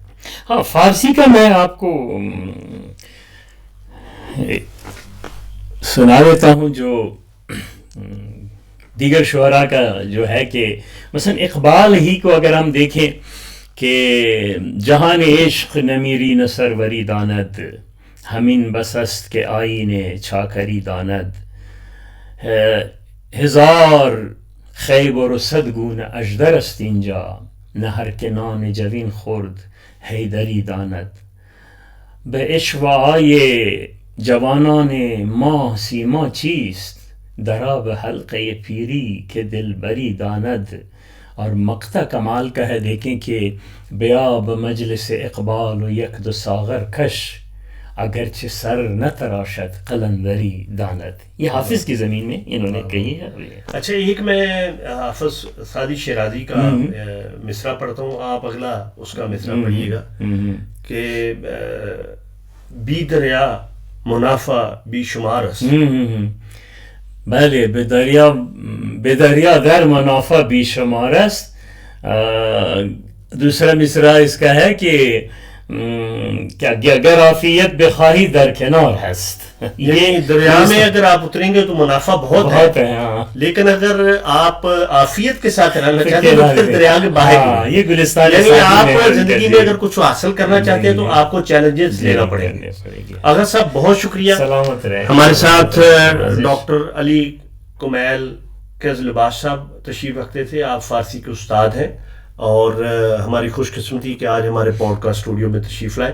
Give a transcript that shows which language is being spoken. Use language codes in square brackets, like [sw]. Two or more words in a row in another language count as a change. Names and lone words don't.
[ur] ہاں فارسی کا میں آپ کو سنا دیتا ہوں، جو دیگر شعراء کا جو ہے کہ مثلا اقبال ہی کو اگر ہم دیکھیں کہ [fa] جہان عشق نمیری نہ سروری داند، ہمین بس است کے آئین چاکری داند، ہزار خیبر و صد گونه اژدر است اینجا، نه هر که نان جوین خورد حیدری داند، به اشوه‌های جوانان ماه سیما چیست، در آب حلقه پیری که دلبری داند۔ [ur] اور مقطع کمال کا ہے، دیکھیں کہ [fa] بیاب مجلس اقبال و یک دو ساغر کش، اگرچہ سر نہ تراشد قلندری داند۔ [ur] یہ حافظ کی زمین میں انہوں نے کہی ہے۔ اچھا ایک میں حافظ سعدی شیرازی کا مصرع پڑھتا ہوں، آپ اگلا اس کا مصرع پڑھیے گا کہ [fa] بی دریا منافع بی شمار است۔ بله به دریا در منافع بی شمار است۔ [ur] دوسرا مصرع اس کا ہے کہ [fa] اگر عافیت بخواہی در کنار هست، [ur] یعنی دریا میں اگر آپ اتریں گے تو منافع بہت ہے، ہاں، لیکن اگر آپ عافیت کے ساتھ رہنا چاہتے ہیں تو پھر دریا کے باہر یہ گلستان، یعنی آپ زندگی میں اگر کچھ حاصل کرنا چاہتے ہیں تو آپ کو چیلنجز لینا پڑیں گے۔ اگر صاحب بہت شکریہ، سلامت رہے۔ ہمارے ساتھ ڈاکٹر علی کمیل کیز لباس صاحب تشریف رکھتے تھے، آپ فارسی کے استاد ہیں، اور ہماری خوش قسمتی کہ آج ہمارے پوڈ کاسٹ اسٹوڈیو میں تشریف لائے۔